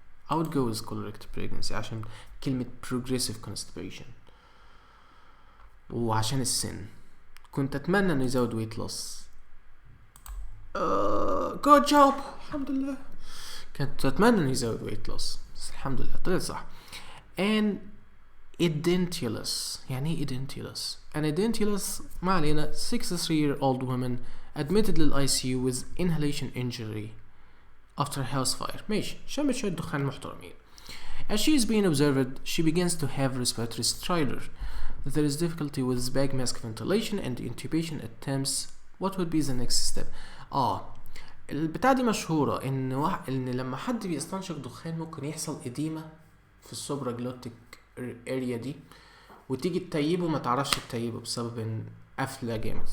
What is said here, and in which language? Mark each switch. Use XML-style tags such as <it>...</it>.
<en>I would go with colorectal pregnancy</en> <ar>عشان كلمة</ar> <en>progressive constipation</en> <ar>وعشان السن. كنت اتمنى انه يزود weight loss.</ar> <en>good job</en> <ar>الحمد لله. كنت اتمنى انه يزود weight loss بس الحمد لله طلع صح.</ar> <en>and edentulous يعني ايه edentulous؟ an edentulous</en> <ar>ما علينا</ar> <en>63-year-old woman admitted لل ICU with inhalation injury after house fire.</en> <ar>ماشي شمت شوية دخان محترمين.</ar> <en>As she is being observed, she begins to have respiratory stridor. There is difficulty with bag mask ventilation and intubation attempts. What would be the next step?</en> <ar>البتاعة دي مشهورة إن لما حد بيستنشق دخان ممكن يحصل إديمة في السوبرا جلوتيك اريا دي، وتيجي تتيبه ما تعرفش تتيبه بسبب إن قافلة جامد.</ar>